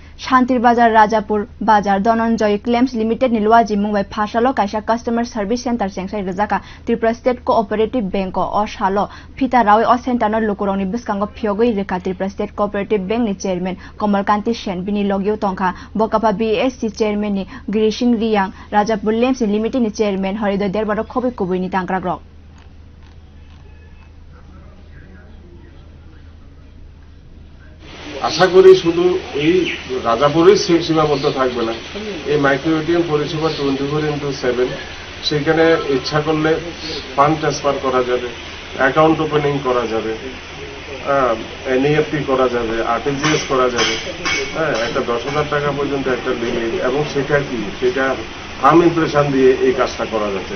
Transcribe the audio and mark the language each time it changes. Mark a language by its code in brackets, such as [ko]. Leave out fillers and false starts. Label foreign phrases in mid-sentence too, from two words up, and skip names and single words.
[trp] Santirbazar rajapur bazar dhananjai claims limited ni luajimung bai phasalo kaisa [en] customer service center [trp] chengsai rejaka tripura state cooperative bank o salo fita rawi o center no lukurong ni biskango phiyokgwi rikha tripura state cooperative bank ni chairman kamal kanti bini logi tongkha bokapha BSC chairman ni Garisingh reang rajapur claims limited ni chairman hriday debbarma khobi kubuni tangkrak rok [bn] আশা করি শুধু এই রাজাপুরের সীমাবদ্ধ থাকবে না, এই [en] micro ATM [bn] পরিষেবা 24/7 সেখানে ইচ্ছা করলে [en] fund transfer [bn] করা যাবে, [en] account opening [bn] করা যাবে, এনইএফটি করা যাবে, আরটিজিএস করা যাবে, একটা 10,000 টাকা পর্যন্ত একটা লিমিট, এবং সেটা কি সেটা [en] thumb impression [bn] দিয়ে এই কাজটা করা যাচ্ছে।